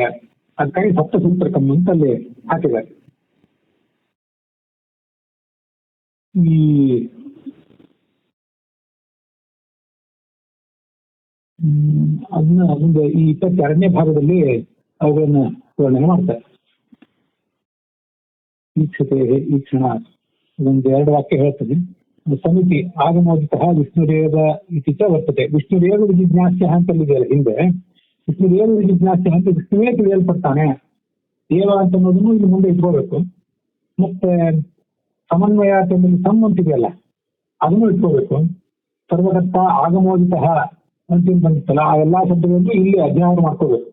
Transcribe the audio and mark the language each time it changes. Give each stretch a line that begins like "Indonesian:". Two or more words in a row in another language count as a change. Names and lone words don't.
Kannada: ಅದಕ್ಕಾಗಿ
Sanskrit: ಸಪ್ತ ಸೂತ್ರಕಂ
Kannada: ಅಂತ ಅಲ್ಲಿ ಹಾಕಿದ್ದಾರೆ. ಅದನ್ನ ಮುಂದೆ ಈ 22ನೇ ಭಾಗದಲ್ಲಿ ಅವುಗಳನ್ನ ವರ್ಣನೆ ಮಾಡ್ತಾರೆ. ಈಕ್ಷತೆ ಈಕ್ಷಣ ಒಂದು 2 ವಾಕ್ಯ ಹೇಳ್ತದೆ.
Sanskrit: ಸಮಿತಿ ಆಗಮೋದಿತಃ ವಿಷ್ಣುರೇವ ಇತಿ ಚ ವರ್ತತೆ. ವಿಷ್ಣುರೇವ ವಿಜಿಜ್ಞಾಸ್ಯ
Kannada: ಅಂತಲ್ಲಿದೆಯಲ್ಲ ಹಿಂದೆ,
Sanskrit: ವಿಷ್ಣುರೇವ ವಿಜಿಜ್ಞಾಸ್ಯ
Kannada: ಅಂತ ವಿಷ್ಣುವೇ ತಿಳಿಯಲ್ಪಡ್ತಾನೆ ದೇವ ಅಂತ ಅನ್ನೋದನ್ನು ಇಲ್ಲಿ ಮುಂದೆ ಇಟ್ಕೋಬೇಕು. ಮತ್ತೆ ಸಮನ್ವಯ ಅಂತಂದ್ರೆ ಸಮ್ ಅಂತಿದೆಯಲ್ಲ ಅದನ್ನು ಇಟ್ಕೋಬೇಕು.
Sanskrit: ಸರ್ವಕರ್ತ ಆಗಮೋದಿತಃ
Kannada: ಅಂತ ಬಂದಿತ್ತಲ್ಲ, ಆ ಎಲ್ಲಾ ಶಬ್ದಗಳನ್ನು ಇಲ್ಲಿ ಅಧ್ಯಯನ ಮಾಡ್ಕೋಬೇಕು.